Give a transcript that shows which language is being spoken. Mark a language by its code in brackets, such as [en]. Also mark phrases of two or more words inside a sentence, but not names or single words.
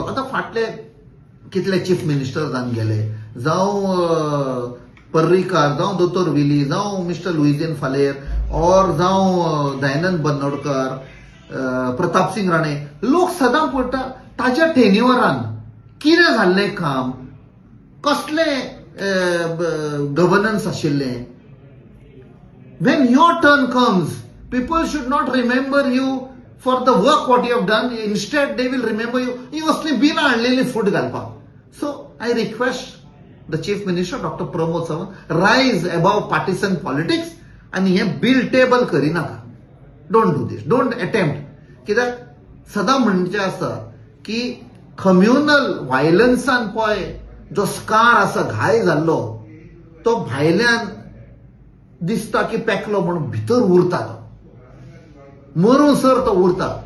[kok] आतां फाटले कितले [en] chief minister [kok] जावन गेले, जावं पर्रीकार, जावं दोतोर विली, जावं मिस्टर लुईजीन फालेर और जावं दयानंद बन्नोडकर, प्रताप सिंग राणे. लोक सदां पळटा ताज्या टेन्युअरान कितें जाल्लें काम, कसले गव्हर्नन्स आशिल्लें. [en] when your turn comes, people should not remember you for the work what you have done. Instead, they will remember you. [kok] ही असली बिलां हाडलेली फूट घालपाक. [en] So, I request the Chief Minister, Dr. Pramod Sawant, rise above partisan politics [kok] आणि हे बिल टेबल करिनाका. [en] don't do this, don't attempt. [kok] कित्याक सदां म्हणचे आसा की [en] communal violence [kok] पळय जो स्कार आसा, घाय जाल्लो, तो भायल्यान दिसता की पेकलो म्हणून भितर उरता, तो मरूसर तो उरता.